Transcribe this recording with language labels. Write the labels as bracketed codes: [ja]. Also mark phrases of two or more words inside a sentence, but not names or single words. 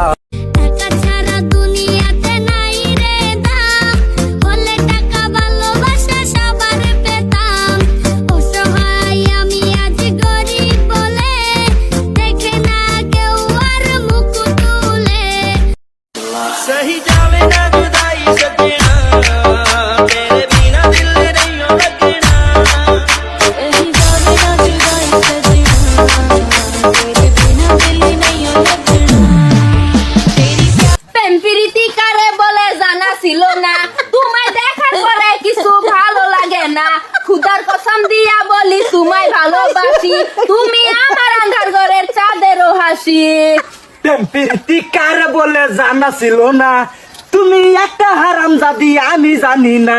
[bn] টাকা ছাড়া দুনিয়াতে নাই রে দাম, হলে টাকা ভালোবাসা সবার পেতাম। অসহায় আমি আজ গরিব বলে, দেখে না কেউ আর মুখ তুলে। [hi] सही जावे ना जुदाई सजना, तेरे बिना दिल नहीं लगना। सही जावे ना जुदाई सजना, तेरे बिना दिल नहीं लगना। [bn] প্রেম প্রীতি কারে বলে জানা ছিল না, তোমায় দেখার পরে কিছু ভালো লাগে না। খুদার কসম দিয়া বলি তোমায় ভালোবাসি, তুমি আমার আন্ধার ঘরের চাঁদেরও হাসি। প্রীতি কার বলে জানা ছিল না, তুমি একটা হারামজাদি আমি জানি না।